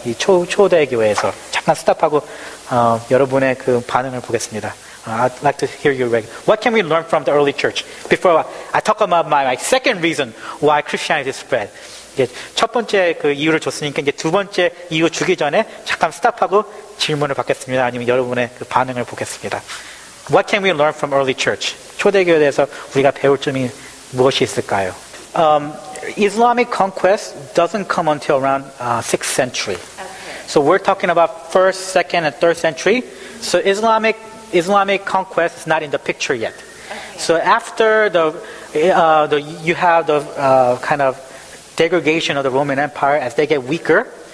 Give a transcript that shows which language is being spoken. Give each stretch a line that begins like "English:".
Korean: 이 초대교회에서 잠깐 스탑하고 여러분의 그 반응을 보겠습니다.
English: I'd like to hear your reaction. What can we learn from the early church? Before I talk about my second reason why Christianity spread.
Korean: 이제 첫 번째 그 이유를 줬으니까 이제 두 번째 이유 주기 전에 잠깐 스탑하고 질문을 받겠습니다. 아니면 여러분의 그 반응을 보겠습니다.
English: What can we learn from early church?
Korean: 초대교회에 대해서 우리가 배울 점이 무엇이 있을까요?
English: Islamic conquest doesn't come until around 6th century. Okay. So we're talking about 1st, 2nd, and 3rd century. So Islamic conquest is not in the picture yet. Okay. So after you have the kind of degradation of the Roman Empire as they get weaker.